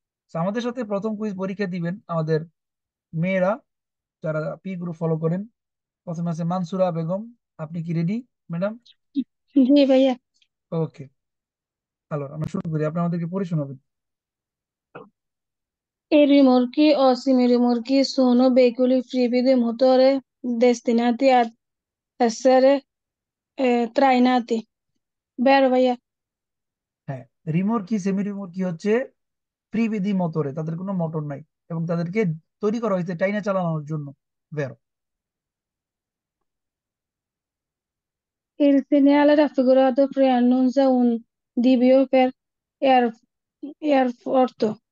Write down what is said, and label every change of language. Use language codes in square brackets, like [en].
[bn] তো আমাদের সাথে প্রথম কুইজ পরীক্ষা দিবেন আমাদের মেয়েরা যারা পি গ্রুপ ফলো করেন। প্রথমে আছে মানসুরা বেগম। আপনি কি রেডি, ম্যাডাম? জি ভাইয়া। ওকে, হ্যালো, আমরা শুরু করি, আপনি আমাদেরকে পড়ে শোনাবেন। [it] I rimorchi o semirimorchi sono veicoli privi di motore destinati ad essere trainati. Vero ভাইয়া? [bn] হ্যাঁ, রিমোট কি সেমি রিমোট কি হচ্ছে ত্রিবিধি মোটরে, তাদের কোনো মোটর নাই এবং তাদেরকে তৈরি করা হয়েছে টাইনা চালানোর জন্য। [it] বেরো। Il segnale raffigurato preannuncia un divio per aer- aeroporto.